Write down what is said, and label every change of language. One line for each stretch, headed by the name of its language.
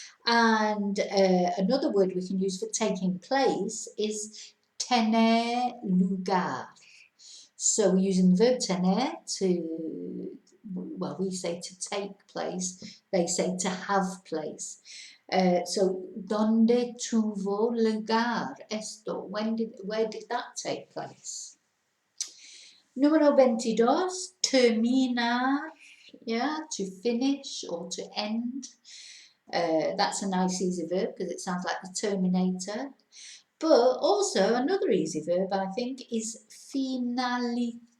English: And another word we can use for taking place is tener lugar. So we're using the verb tener to, well, we say to take place, they say to have place.
Spanish: So, ¿dónde tuvo lugar esto?
English: Where did that take place? Número 22, terminar, yeah, to finish or to end. That's a nice easy verb because it sounds like the Terminator. But also another easy verb, I think, is finalizar.